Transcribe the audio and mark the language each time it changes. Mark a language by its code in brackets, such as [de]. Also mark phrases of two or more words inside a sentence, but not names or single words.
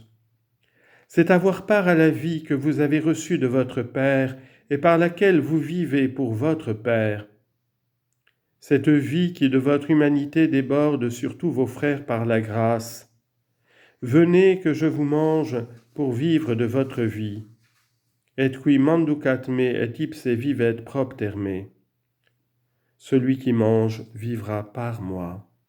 [fr] C'est avoir part à la vie que vous avez reçue de votre Père et par laquelle vous vivez pour votre Père. Cette vie qui de votre humanité déborde sur tous vos frères par la grâce. Venez que je vous mange pour vivre de votre vie. [la] Et qui manducat me et ipse vivet propter me. [fr] Celui qui mange vivra par moi.